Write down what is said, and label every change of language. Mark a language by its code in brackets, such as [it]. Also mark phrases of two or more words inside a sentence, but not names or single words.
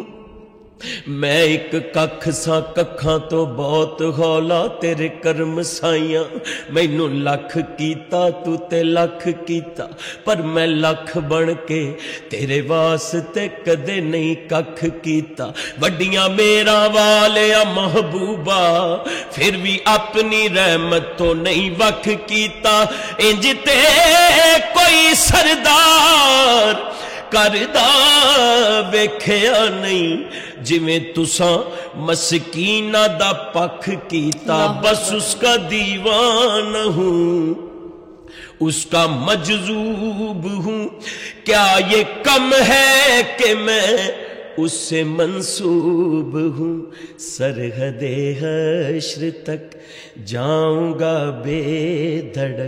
[pa] میں ایک ککھ سا ککھاں تو بہت ہولا، تیرے کرم سائیاں مینوں لکھ کیتا، تو تے لکھ کیتا، پر میں لکھ بن کے تیرے واسطے کدے نہیں ککھ کیتا. وڈیاں میرا والیا محبوبہ، پھر بھی اپنی رحمت تو نہیں وکھ کیتا. انج تے کوئی سردار کردا ویکھیا نہیں، جویں تساں مسکیناں دا پکھ کیتا, [ur] بس اس کا دیوانہ ہوں، اس کا مجذوب ہوں. کیا یہ کم ہے کہ میں اس سے منسوب ہوں، سرحدِ حشر تک جاؤں گا بے دھڑک,